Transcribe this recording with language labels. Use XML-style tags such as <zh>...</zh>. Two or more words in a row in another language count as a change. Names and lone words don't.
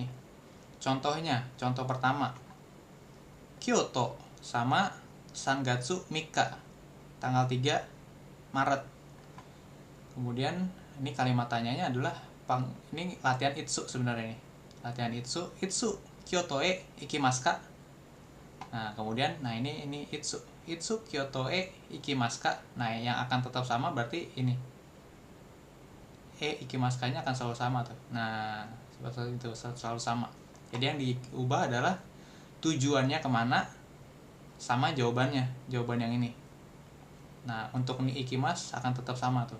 <id>Contohnya, contoh pertama. Kyoto sama</id> <ja>三月三日.</ja> <id>Tanggal 3 Maret. Kemudian ini kalimat tanyanya adalah ini latihan itsu sebenarnya ini.</id> <ja>Latihan いつ京都へ行きますか?</ja> <id>Nah, kemudian ini</id> <ja>いつ京都へ行きますか?</ja> <id>Nah, yang akan tetap sama berarti ini.</id> <ja>行きますか-</ja> <id>nya akan selalu sama tuh. Nah, seperti itu, selalu sama. Jadi yang diubah adalah tujuannya kemana sama jawaban yang ini. Nah, untuk</id> <ja>に行きます</ja> <id>akan tetap sama tuh.</id>